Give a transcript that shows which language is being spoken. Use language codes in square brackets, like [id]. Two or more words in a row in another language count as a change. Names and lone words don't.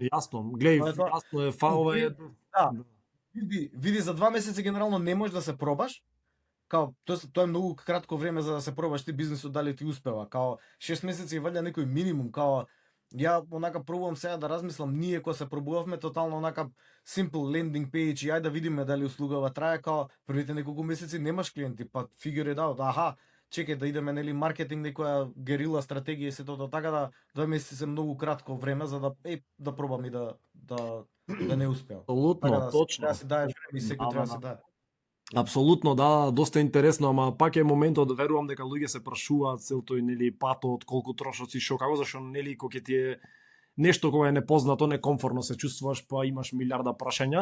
[mk] Јасно. Гледај, јасно е фалова е. Да. Види за 2 месеци генерално не можеш да се пробаш. Као тоа е многу кратко време за да се пробаш ти бизнисот дали ти успева. Као 6 месеци е валја некој минимум, као ја онака пробувам сега да размислам, ние кога се пробувавме тотално онака [en] simple landing page [mk] и ајде да видиме дали услугава трае, као првите неколку месеци немаш клиенти, па [en] figure it out, [mk] аха, чекај да идеме нели маркетинг, некоја герила стратегија и се тоа, така да 2 месеци се многу кратко време за да пробам и да не успеам. Апсолутно, така да, точно. Треба да се даеш време и секој треба да се даде. Апсолутно, да, доста интересно, ама пак е моментот, верувам дека луѓе се прашуваат цел тој нели патот, колку трошоци, што како, зашто нели кога ти е нешто кога е непознато, некомфортно се чувствуваш, па имаш милиарда прашања.